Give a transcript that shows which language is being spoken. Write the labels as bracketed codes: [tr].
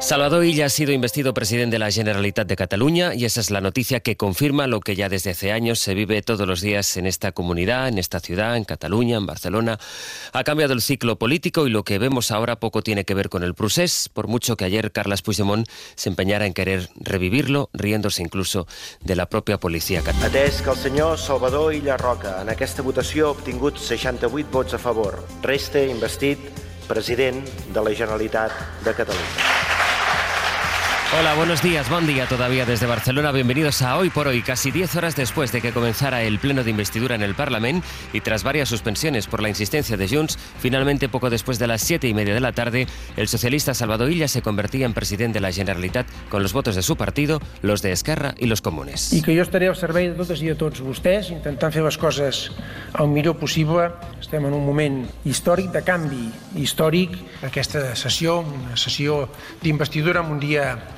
[es] Salvador Illa ha sido investido presidente de la Generalitat de Cataluña y esa es la noticia que confirma lo que ya desde hace años se vive todos los días en esta comunidad, en esta ciudad, en Cataluña, en Barcelona. Ha cambiado el ciclo político y lo que vemos ahora poco tiene que ver con el procés, por mucho que ayer Carles Puigdemont se empeñara en querer revivirlo, riéndose incluso de la propia policía catalana. [ca] Atès que el senyor Salvador Illa Roca en aquesta votació ha obtingut 68 vots a favor, resta investit president de la Generalitat de Catalunya. [es] Hola, buenos días, buen día todavía desde Barcelona. Bienvenidos a Hoy por Hoy, casi 10 horas después de que comenzara el pleno de investidura en el Parlament y tras varias suspensiones por la insistencia de Junts, finalmente poco después de las 7:30 de la tarde, el socialista Salvador Illa se convertía en presidente de la Generalitat con los votos de su partido, los de Esquerra y los comunes. Y que yo [ca] estaré al servei de totes i de tots vostès, intentant fer les coses el millor possible. Estem en un moment històric de canvi, històric. Aquesta sessió, una sessió d'investidura en un dia...